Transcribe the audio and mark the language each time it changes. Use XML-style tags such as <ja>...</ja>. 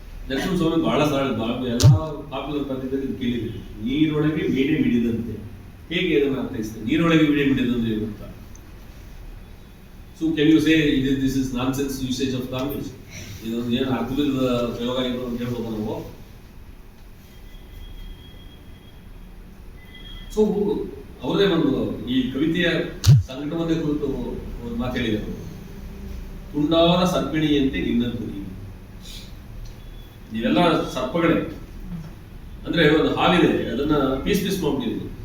<kn>ನರಸಿಂಹಸ್ವಾಮಿ ಬಹಳ ಎಲ್ಲ ಪಾಪ್ಯುಲರ್ ಪದ್ಯದಲ್ಲಿ ಕೇಳಿದ್ವಿ, ನೀರೊಳಗೆ ಮೀಡಿಯ ಮಿಡಿದಂತೆ. ಹೇಗೆ ಅದನ್ನು ಅರ್ಥೈಸ್ತೇವೆ? ನೀರೊಳಗೆ ಮೀಡಿಯ ಮಿಡಿದಂತೆ ಗೊತ್ತಾ?</kn> <en>So can you say this is nonsense usage of language?</en> <kn>ಇದೊಂದು ಏನು ಅರ್ಥವಿಲ್ಲದ ಪ್ರಯೋಗ ಆಗಿರೋ ಅಂತ ಹೇಳ್ಬೋದು ನಾವು. ಸೊ ಅವರೇ ಒಂದು ಈ ಕವಿತೆಯ ಸಂಕಟವನ್ನೇ ಕುರಿತು ಒಂದು ಮಾತು ಹೇಳಿದರು. ತುಂಡಾದ ಸರ್ಪಿಣಿಯಂತೆ ನಿನ್ನಂತು ನೀನು. ನೀವೆಲ್ಲ ಸರ್ಪಗಳೇ, ಅಂದ್ರೆ ಒಂದು ಹಾವಿದೆ, ಅದನ್ನ ಪೀಸ್ ಮಾಡ್ಬಿಟ್ಟಿದ್ವಿ.</kn>